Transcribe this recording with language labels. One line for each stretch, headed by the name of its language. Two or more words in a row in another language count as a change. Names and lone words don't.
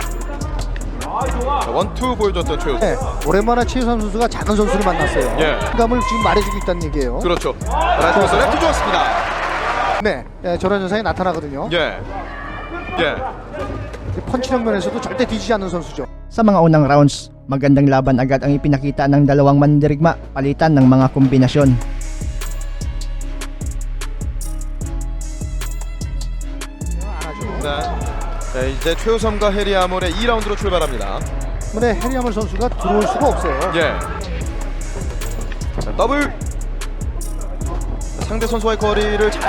Korean: 원투 보여줬던 최우삼. 네, 오랜만에 최우삼 선수가 작은 선수를 만났어요. 감을 지금 말해주고 있다는 얘기예요. 그렇죠. 라이트에서 랩트 좋았습니다. 네, 저런 현상이 나타나거든요. 펀치력 면에서도 절대 뒤지지 않는 선수죠.
Filipino: Sa mga unang rounds, magandang laban agad ang ipinakita ng dalawang mandirigma palitan ng mga kombinasyon.
Korean: 네, 이제 최우삼과 헤리 아몰의 2라운드로 출발합니다. 때문에 헤리아몰 선수가 들어올 수가 없어요. 자, 더블. 상대 선수와의 거리를 잘.